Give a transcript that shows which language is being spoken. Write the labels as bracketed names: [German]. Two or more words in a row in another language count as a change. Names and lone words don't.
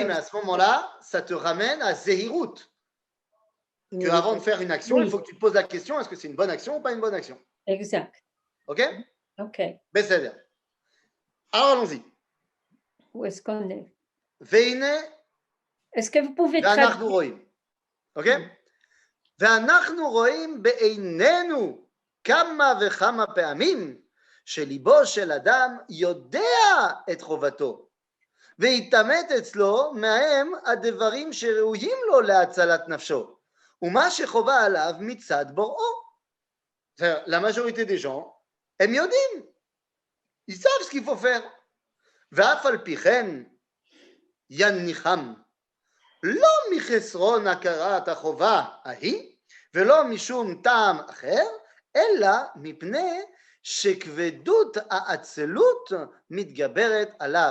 [French] Oui, mais à ce moment-là, ça te ramène à zehirut. Qu'avant de faire une action, il faut que tu te poses la question, est-ce que c'est une bonne action ou pas une bonne action? Exact. Ok? Ok. Besséder. Alors, allons-y. Où est-ce qu'on est? Veine. Est-ce que vous pouvez traduire? Ok? [Hebrew] ואנחנו רואים בעינינו כמה וכמה פעמים שליבו של אדם יודע את חובתו והתאמת אצלו מהם הדברים שראויים לו להצלת נפשו ומה שחובה עליו מצד בוראו. [French] La majorité des gens, [Hebrew] הם יודעים, [French] ils savent ce qu'il faut faire. [Hebrew] ואף על פי כן יניחם לא מחסרון הכרת החובה ההיא, ולא משום טעם אחר, אלא מפני שכבדות האצילות מתגברת עליו.